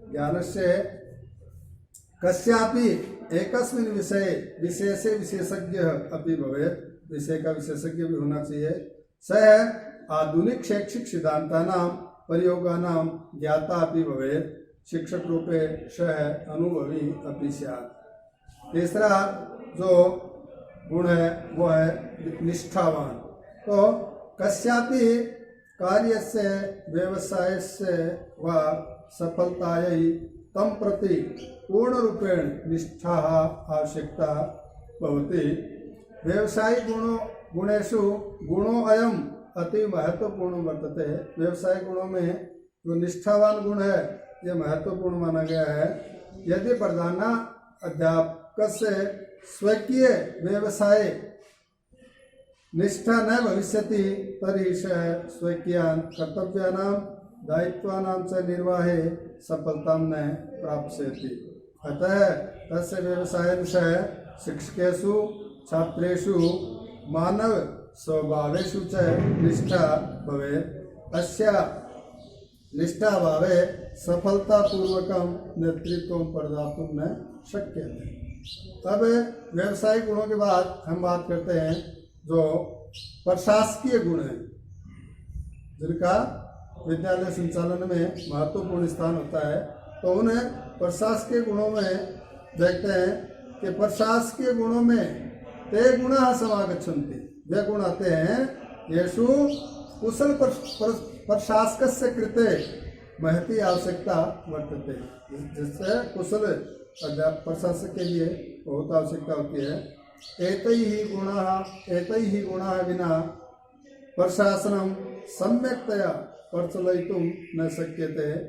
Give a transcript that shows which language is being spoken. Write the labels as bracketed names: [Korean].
[Sanskrit] ज्ञानस्य कस्यापि एकस्मिन् विषये विशेषे विशेषज्ञ अपि भवेत्। [Hindi] विषय का विशेषज्ञ भी होना चाहिए। [Sanskrit] सह आधुनिक शैक्षिक सिद्धांतानां प्रयोगानां ज्ञाता अपि भवेत्। शिक्षक रूपे सह अनुभवी अपि स्यात्। [Hindi] तीसरा जो गुण है वो है निष्ठावान। [Sanskrit] तो कस्यापि कार्यस्य व्यवसायस्य व सफलतायै तं प्रति पूर्णरूपेण निष्ठा आवश्यकता भवति। व्यवसायिक गुणेषु गुणो अयम अति महत्वपूर्ण वर्तते। [Hindi] व्यवसायिक गुणों में जो निष्ठावान गुण है यह महत्वपूर्ण माना गया है। [Sanskrit] यदि प्रधानाध्यापक से स्वकीय व्यवसाय निष्ठा न भविष्यति तर्हि सः स्वकीयान् कर्तव्यानां दायित्वानां च निर्वाहे सफलतां न प्राप्स्यति। अतः तस्य व्यवसायेन सह शिक्षकेषु छात्रेषु मानव स्वभावेषु च निष्ठा भवेत्। अस्या निष्ठाभावे सफलतापूर्वकं नेतृत्वं प्रदातुं न शक्यते। [Hindi] अब व्यवसायिक गुणों के बाद हम बात करते हैं जो प्रशासकीय गुण हैं जिनका विद्यालय संचालन में महत्वपूर्ण स्थान होता है, तो उन प्रशासकीय गुणों में देखते हैं कि प्रशासकीय गुणों में [Sanskrit] ते गुणाः समागच्छन्ति, [Hindi] वे गुण आते हैं [Sanskrit] येषु कुशल प्रशासकस्य कृते महती आवश्यकता वर्तते, [Hindi] जिससे कुशल प्रशासक के लिए बहुत आवश्यकता होती है। [Sanskrit] एतैः गुणाः विना प्रशासनं सम्यक्तया प्रचलयितुं न शक्यते।